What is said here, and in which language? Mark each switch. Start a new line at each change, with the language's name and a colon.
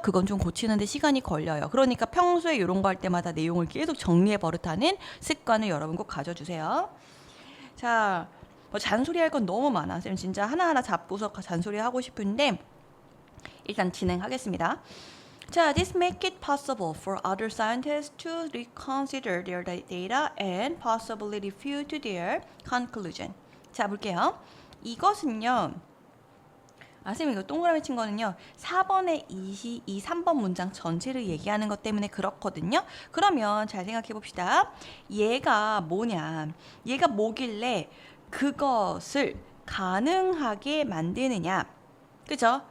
Korean: 그건 좀 고치는데 시간이 걸려요. 그러니까 평소에 이런 거 할 때마다 내용을 계속 정리해 버릇하는 습관을 여러분 꼭 가져주세요. 자, 뭐 잔소리할 건 너무 많아. 쌤 진짜 하나하나 잡고서 잔소리 하고 싶은데 일단 진행하겠습니다.
English: 자, this make it possible for other scientists to reconsider their data and possibly refute their conclusion.
Korean: 자, 볼게요. 이것은요. 쌤 이거 동그라미 친 거는요. 4번의 3번 문장 전체를 얘기하는 것 때문에 그렇거든요. 그러면 잘 생각해 봅시다. 얘가 뭐냐. 얘가 뭐길래 그것을 가능하게 만드느냐. 그죠?